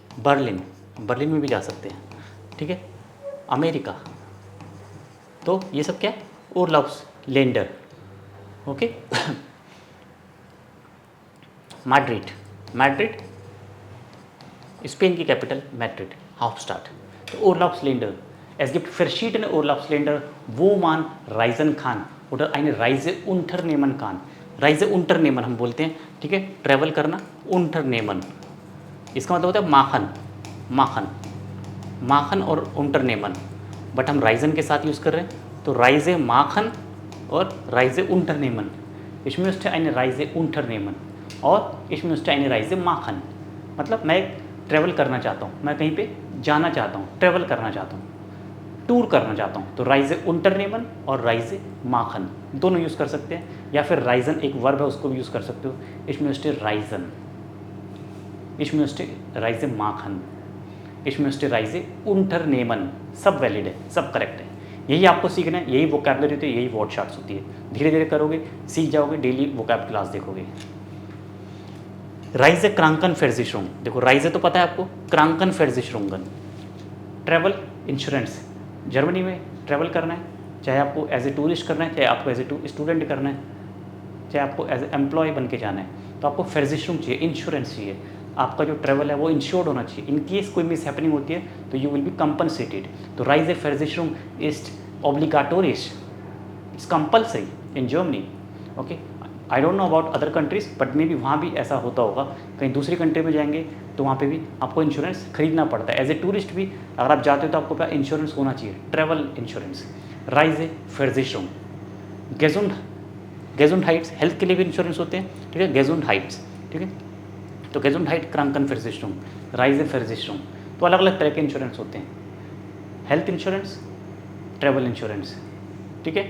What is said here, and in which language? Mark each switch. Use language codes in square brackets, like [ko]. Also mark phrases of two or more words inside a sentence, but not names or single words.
[hi] बर्लिन, बर्लिन में भी जा सकते हैं, ठीक है। अमेरिका, तो ये सब क्या है, Urlaubsländer, ओके। मैड्रिड, मैड्रिड स्पेन की कैपिटल मैड्रिड, [de] हाफस्टाड, तो Urlaubsländer, es gibt verschiedene Urlaubsländer, wo man reisen kann oder eine Reise unternehmen kann, Reise unternehmen [hi] हम बोलते हैं, ठीक है, ट्रैवल करना, उंटरनेमन, इसका मतलब होता है [de] machen, machen, machen [hi] और उंटरनेमन, बट हम राइजन के साथ यूज़ कर रहे हैं, तो [de] Reise machen [hi] और राइजे उंटरनेमन, [de] ich möchte eine Reise unternehmen और ich möchte eine Reise machen, [hi] मतलब मैं ट्रैवल करना चाहता हूँ, मैं कहीं पे जाना चाहता हूँ, ट्रैवल करना चाहता हूँ, टूर करना चाहता हूँ, तो [de] Reise unternehmen [hi] और [de] Reise machen [hi] दोनों यूज़ कर सकते हैं, या फिर राइजन एक वर्ब है उसको भी यूज़ कर सकते हो, [de] ich möchte reisen, ich möchte Reise machen, ich möchte Reise unternehmen, [hi] सब वैलिड है, सब करेक्ट है। यही आपको सीखना है, यही वोकैबुलरी होती है, यही [en] word charts [hi] होती है, धीरे धीरे करोगे सीख जाओगे, [en] daily vocab class [hi] देखोगे। [de] Reise Krankenversicherung, [hi] देखो राइजे तो पता है आपको, [de] Krankenversicherungen, [en] travel insurance, [hi] जर्मनी में ट्रैवल करना है, चाहे आपको [en] as a tourist [hi] करना है, चाहे आपको [en] as a student [hi] करना है, चाहे आपको [en] as a employ [hi] बन के जाना है, तो आपको फेर्जिशरुंग चाहिए, इंश्योरेंस चाहिए, आपका जो ट्रैवल है वो इंश्योर्ड होना चाहिए, [en] in case [hi] कोई [en] mis happening [hi] होती है तो [en] you will be compensated. तो [de] Reiseversicherung [en] इज ऑब्लिगाटोरियस, it's compulsory in Germany, [hi] ओके। [en] I don't know about other countries, but may be [hi] वहाँ भी ऐसा होता होगा, कहीं दूसरी कंट्री में जाएंगे तो वहाँ पे भी आपको इंश्योरेंस खरीदना पड़ता है, [en] as a tourist [hi] भी अगर आप जाते हो तो आपको पास इंश्योरेंस होना चाहिए, [en] travel insurance. [de] Reiseversicherung, [hi] गेजुंडहाइट्स, हेल्थ के लिए भी इंश्योरेंस होते हैं, ठीक है, गेजुंडहाइट्स, ठीक है, तो [de] Gesundheit Krankenversicherung, Reiseversicherung, [hi] तो अलग अलग तरह के इंश्योरेंस होते हैं, [en] health insurance, travel insurance, [hi] ठीक है।